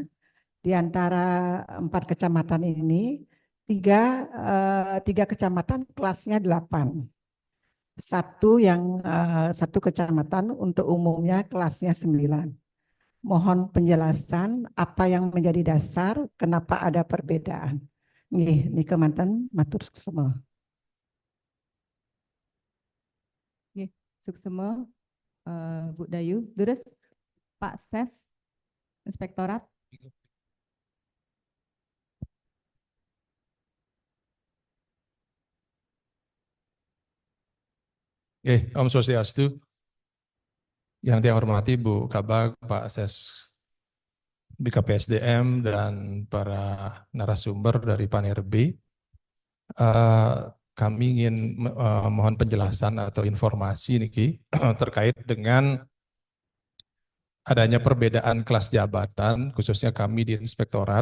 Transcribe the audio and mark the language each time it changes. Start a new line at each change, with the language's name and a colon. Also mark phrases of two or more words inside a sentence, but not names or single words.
Indonesian: Di antara 4 kecamatan ini, tiga kecamatan kelasnya 8. Satu kecamatan untuk umumnya kelasnya 9. Mohon penjelasan apa yang menjadi dasar kenapa ada perbedaan.
Balinese: Nih kemanten matur semua. Nggih, suksema Bu Dayu.
Indonesian: Terus Pak Ses, Inspektorat.
Balinese: Om Swastiastu.
Indonesian: Yang saya hormati Bu Kabag, Pak Ses BKPSDM, dan para narasumber dari Panerbi. Kami ingin mohon penjelasan atau informasi niki terkait dengan adanya perbedaan kelas jabatan, khususnya kami di Inspektorat.